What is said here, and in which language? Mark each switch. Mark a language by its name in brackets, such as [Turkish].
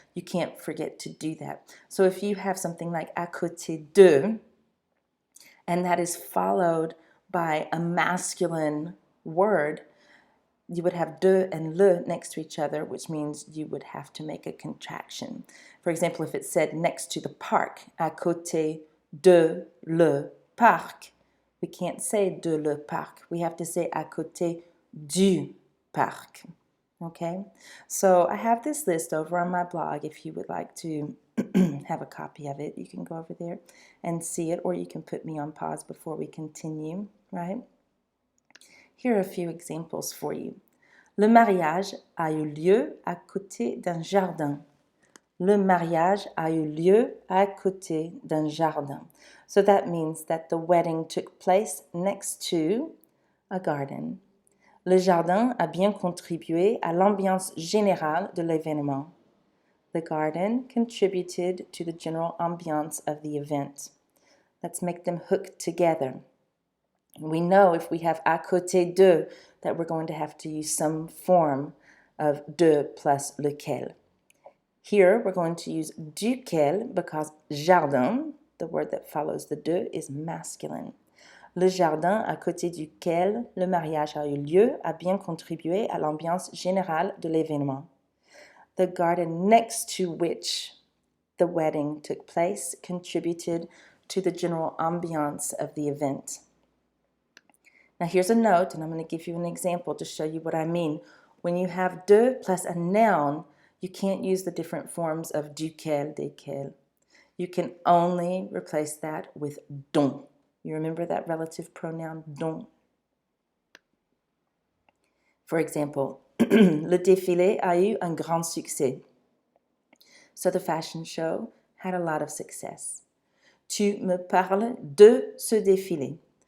[English] You can't forget to do that. So if you have something like à côté de, and that is followed by a masculine word, you would have de and le next to each other, which means you would have to make a contraction. For example, if it said next to the park, à côté [French] de le parc. [English] We can't say de le parc. We have to say [French] à côté du parc. [English] Okay, so I have this list over on my blog. If you would like to have a copy of it, you can go over there and see it, or you can put me on pause before we continue, right? Here are a few examples for you. [French] Le mariage a eu lieu à côté d'un jardin. Le mariage a eu lieu à côté d'un jardin. [English] So that means that the wedding took place next to a garden. [French] Le jardin a bien contribué à l'ambiance générale de l'événement. [English] The garden contributed to the general ambiance of the event. Let's make them hook together. We know if we have à côté de that we're going to have to use some form of de plus lequel. Here we're going to use duquel because jardin, the word that follows the de, is masculine. [French] Le jardin à côté duquel le mariage a eu lieu a bien contribué à l'ambiance générale de l'événement. [English] The garden next to which the wedding took place contributed to the general ambiance of the event. Now here's a note, and I'm going to give you an example to show you what I mean. When you have de plus a noun, you can't use the different forms of duquel, desquels. You can only replace that with dont. You remember that relative pronoun dont? For example, [French] le défilé a eu un grand succès. [English] So the fashion show had a lot of success. [French] Tu me parles de ce défilé.